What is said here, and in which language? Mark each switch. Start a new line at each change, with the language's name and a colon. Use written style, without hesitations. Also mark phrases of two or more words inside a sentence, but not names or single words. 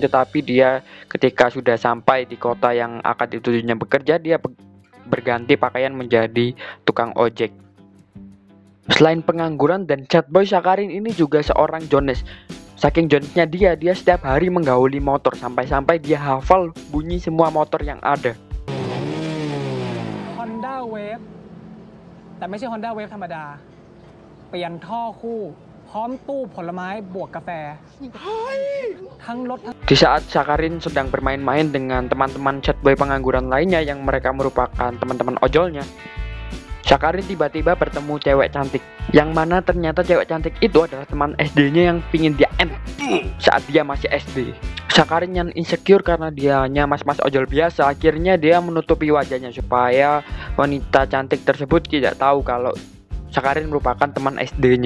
Indonesian: Tetapi dia ketika sudah sampai di kota yang akan ditujunya bekerja, dia berganti pakaian menjadi tukang ojek. Selain pengangguran dan
English: sad boy,
Indonesian: Sakarin ini juga seorang Jones. Saking jonesnya dia setiap hari menggauli motor sampai-sampai dia hafal bunyi semua motor yang ada.
Thai: Honda Wave แต่ไม่ใช่ Honda Wave ธรรมดาเปลี่ยนท่อคู่พร้อมตู้ผลไม้บวกกาแฟทั้งรถ
Indonesian: Di saat Sakarin sedang bermain-main dengan teman-teman
English: sad boy
Indonesian: pengangguran lainnya yang mereka merupakan teman-teman ojolnya, Sakarin tiba-tiba bertemu cewek cantik, yang mana ternyata cewek cantik itu adalah teman SD-nya yang pingin dia end saat dia masih SD. Sakarin yang insecure karena dia hanya mas-mas ojol biasa, akhirnya dia menutupi wajahnya supaya wanita cantik tersebut tidak tahu kalau Sakarin merupakan teman SD-nya.